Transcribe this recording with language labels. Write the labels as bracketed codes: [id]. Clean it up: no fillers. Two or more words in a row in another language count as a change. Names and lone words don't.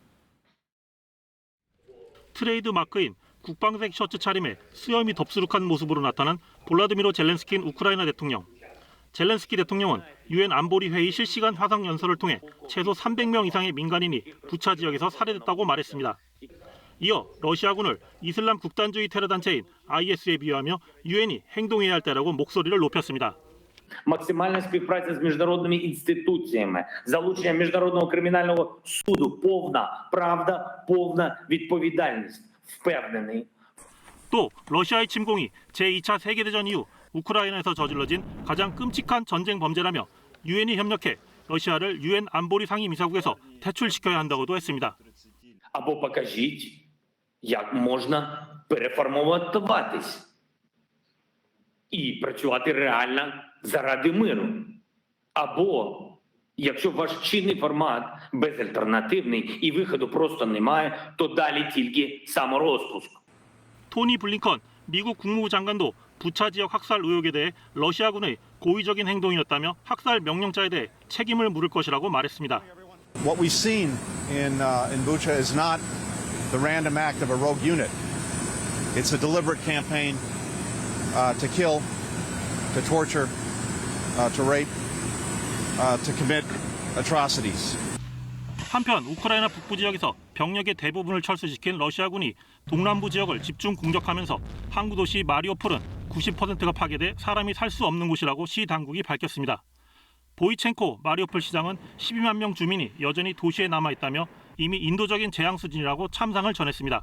[ko] 트레이드 마크인 국방색 셔츠 차림에 수염이 덥수룩한 모습으로 나타난 볼라드미로 젤렌스키인 우크라이나 대통령. 젤렌스키 대통령은 유엔 안보리 회의 실시간 화상 연설을 통해 최소 300명 이상의 민간인이 부차 지역에서 살해됐다고 말했습니다. 이어 러시아군을 이슬람 극단주의 테러 단체인 IS에 비유하며 유엔이 행동해야 할 때라고 목소리를 높였습니다. [uk] Максимальна співпраця з міжнародними інституціями, залучення Міжнародного кримінального суду, повна правда, повна відповідальність. впевнений. [ko] 또 러시아의 침공이 제2차 세계대전 이후 우크라이나에서 저질러진 가장 끔찍한 전쟁 범죄라며 유엔이 협력해 러시아를 유엔 안보리 상임이사국에서 퇴출시켜야 한다고도 했습니다. [uk] Або покажіть, як можна переформатуватись і працювати реально заради миру. Або, якщо ваш чинний формат безальтернативний і виходу просто немає, то далі тільки саморозпуск. [ko] 토니 블링컨 미국 국무부 장관도 부차 지역 학살 의혹에 대해 러시아군의 고의적인 행동이었다며 학살 명령자에 대해 책임을 물을 것이라고 말했습니다. [en] What we've seen in Bucha is not the random act of a rogue unit. It's a deliberate campaign to kill, to torture, to rape, to commit atrocities. [ko] 한편 우크라이나 북부 지역에서 병력의 대부분을 철수시킨 러시아군이 동남부 지역을 집중 공격하면서 항구 도시 마리오폴은 90%가 파괴돼 사람이 살 수 없는 곳이라고 시 당국이 밝혔습니다. 보이첸코 마리오폴 시장은 12만 명 주민이 여전히 도시에 남아있다며 이미 인도적인 재앙 수준이라고 참상을 전했습니다.